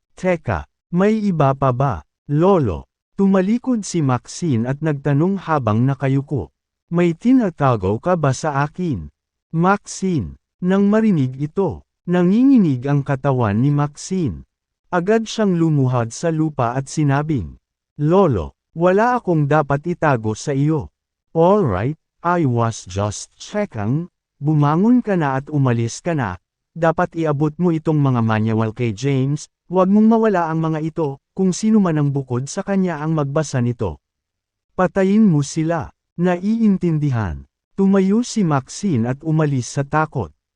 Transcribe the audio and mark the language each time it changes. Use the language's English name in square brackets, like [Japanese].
[Filipino] "Teka, may iba pa ba, Lolo?" Tumalikod si Maxine at nagtanong habang nakayuko. "May tinatago ka ba sa akin?" Maxine. Nang marinig ito, nanginginig ang katawan ni Maxine. Agad siyang lumuhad sa lupa at sinabing, "Lolo, wala akong dapat itago sa iyo." [English] "Alright, I was just checking." [Filipino] Bumangon ka na at umalis ka na. Dapat iabot mo itong mga manual kay James, huwag mong mawala ang mga ito, kung sino man ang bukod sa kanya ang magbasa nito. Patayin mo sila. Naiintindihan. Tumayo si Maxine at umalis sa takot.